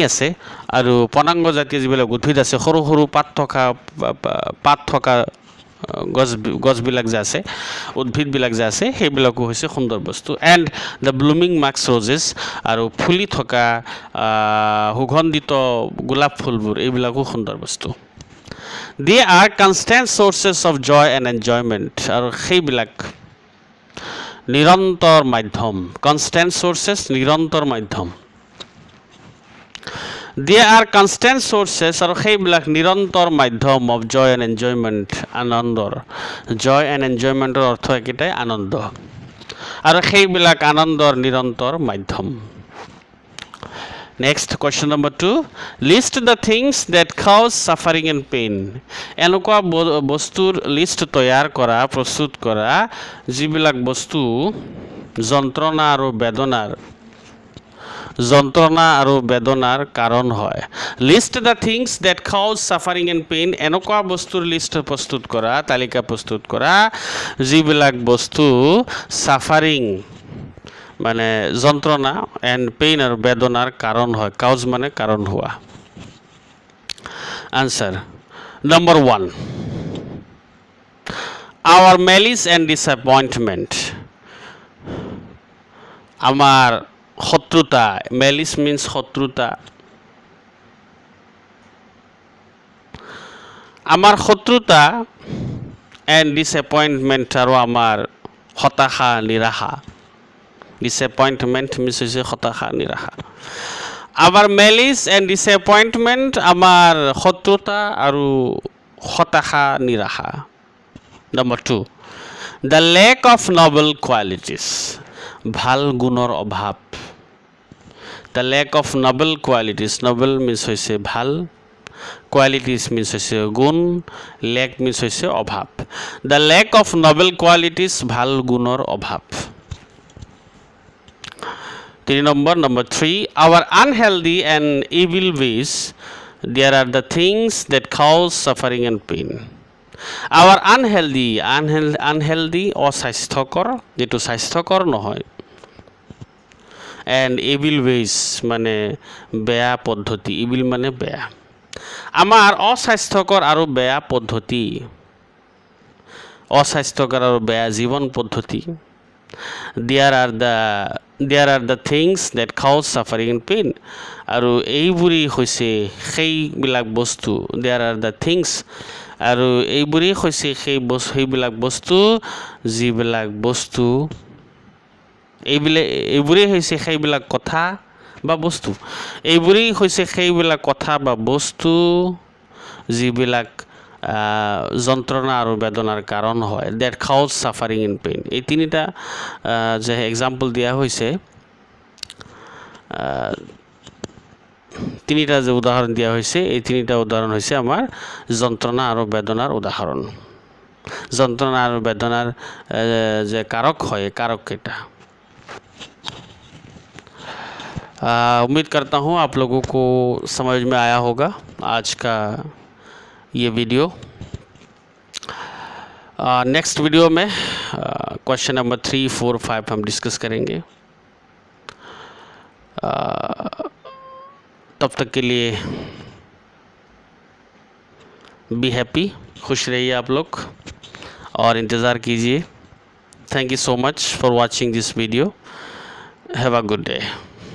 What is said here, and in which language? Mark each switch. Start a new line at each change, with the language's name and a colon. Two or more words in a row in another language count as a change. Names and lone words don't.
Assamese: আছে আৰু পনাংগজাতীয় যিবিলাক উদ্ভিদ আছে সৰু পাত থকা গছবিলাক যে আছে উদ্ভিদবিলাক যে আছে সেইবিলাকো হৈছে সুন্দৰ বস্তু
English: and the blooming musk roses
Assamese: আৰু ফুলি থকা সুগন্ধিত গোলাপ ফুলবোৰ এইবিলাকো সুন্দৰ বস্তু
English: they are constant sources of joy and enjoyment
Assamese: আৰু সেইবিলাক নিৰন্তৰ মাধ্যম
English: constant sources
Assamese: নিৰন্তৰ মাধ্যম
English: they are constant sources
Assamese: আৰু সেইবিলাক নিৰন্তৰ মাধ্যম
English: of joy and enjoyment
Assamese: আনন্দৰ
English: joy and enjoyment
Assamese: ৰ অৰ্থ একেটাই আনন্দ আৰু সেইবিলাক আনন্দৰ নিৰন্তৰ মাধ্যম
English: Next, question number 2. List the things that cause suffering and pain.
Assamese: এনেকুৱা বস্তুৰ লিষ্ট তৈয়াৰ কৰা প্ৰস্তুত কৰা যিবিলাক বস্তু যন্ত্ৰণা আৰু বেদনাৰ কাৰণ হয়
English: list the things that cause suffering and pain
Assamese: এনেকুৱা বস্তুৰ লিষ্ট প্ৰস্তুত কৰা তালিকা প্ৰস্তুত কৰা যিবিলাক বস্তু ছাফাৰিং মানে যন্ত্ৰণা
English: and pain
Assamese: আৰু বেদনাৰ কাৰণ হয় কাউজ মানে কাৰণ হোৱা
English: answer number 1 our malice and disappointment
Assamese: আমাৰ শত্ৰুতা
English: malice means
Assamese: শত্ৰুতা আমাৰ শত্ৰুতা
English: and disappointment
Assamese: আৰু আমাৰ হতাশা নিৰাশা
English: disappointment means হৈছে
Assamese: হতাশা নিৰাশা
English: our malice and disappointment
Assamese: আমাৰ শত্ৰুতা আৰু হতাশা নিৰাশা
English: number 2 the lack of noble qualities
Assamese: ভাল গুণৰ অভাৱ
English: the lack of noble qualities noble means
Assamese: হৈছে ভাল
English: qualities means
Assamese: হৈছে গুণ
English: lack means
Assamese: হৈছে অভাৱ
English: the lack of noble qualities
Assamese: ভাল গুণৰ অভাৱ
English: 3 number 3 our unhealthy and evil ways there are the things that cause suffering and pain our unhealthy
Assamese: অস্বাস্থ্যকৰ যেটো স্বাস্থ্যকৰ নহয়
English: and evil ways
Assamese: মানে বেয়া পদ্ধতি evil মানে বেয়া আমাৰ অস্বাস্থ্যকৰ আৰু বেয়া পদ্ধতি, অস্বাস্থ্যকৰ আৰু বেয়া জীৱন পদ্ধতি,
English: there are the things that cause suffering and pain,
Assamese: আৰু এইবোৰেই হৈছে সেইবিলাক বস্তু,
English: there are the things,
Assamese: আৰু এইবোৰেই হৈছে সেইবিলাক বস্তু যিবিলাক বস্তু, এইবোৰেই হৈছে সেইবিলাক কথা বা বস্তু, এইবোৰেই হৈছে সেইবিলাক কথা বা বস্তু যিবিলাক যন্ত্ৰণা আৰু বেদনাৰ কাৰণ হয়,
English: that cause suffering and pain।
Assamese: এই তিনিটা যে এক্সাম্পল দিয়া হৈছে, তিনিটা যে উদাহৰণ দিয়া হৈছে, এই তিনিটা উদাহৰণ হৈছে আমাৰ যন্ত্ৰণা আৰু বেদনাৰ উদাহৰণ। যন্ত্ৰণা আৰু বেদনাৰ যে কাৰক হয়, কারक কেইটা।
Hindi: उम्मीद करता हूँ आप लोगों को समझ में आया होगा आज का ये वीडियो।
English: next video
Hindi: में
English: question number 3, 4, 5
Hindi: हम डिस्कस करेंगे। तब तक के लिए
English: be happy,
Hindi: खुश रहिए आप लोग और इंतज़ार कीजिए।
English: thank you so much for watching this video. have a good day.